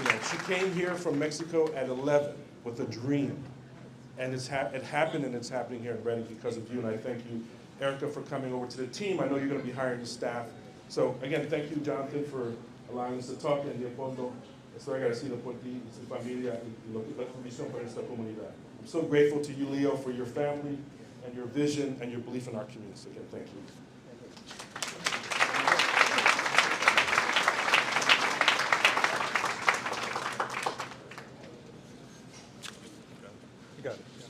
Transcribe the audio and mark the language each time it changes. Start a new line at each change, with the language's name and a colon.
English: She came here from Mexico at 11 with a dream. And it happened, and it's happening here in Reading because of you. And I thank you, Erica, for coming over to the team. I know you're going to be hiring the staff. So again, thank you, Jonathan, for allowing us to talk.
Spanish: And Leopoldo, estoy agradecido por ti y su familia y la comisión para esta comunidad.
English: I'm so grateful to you, Leo, for your family and your vision and your belief in our community. So again, thank you. You got it.